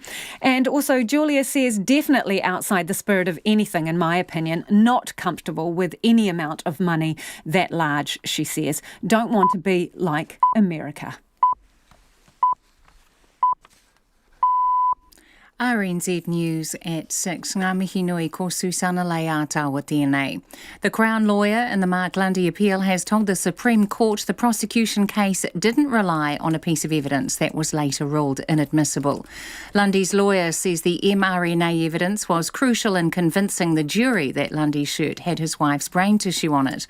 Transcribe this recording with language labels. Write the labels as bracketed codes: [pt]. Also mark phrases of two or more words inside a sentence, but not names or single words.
[en] And also Julia says, definitely outside the spirit of anything, in my opinion, not comfortable with any amount of money that large, she says. Don't want to be like America. RNZ News at 6. [mi] Ngā mihi nui ko Susana Leata tēnei. [en] The Crown lawyer in the Mark Lundy appeal has told the Supreme Court the prosecution case didn't rely on a piece of evidence that was later ruled inadmissible. Lundy's lawyer says the mRNA evidence was crucial in convincing the jury that Lundy's shirt had his wife's brain tissue on it.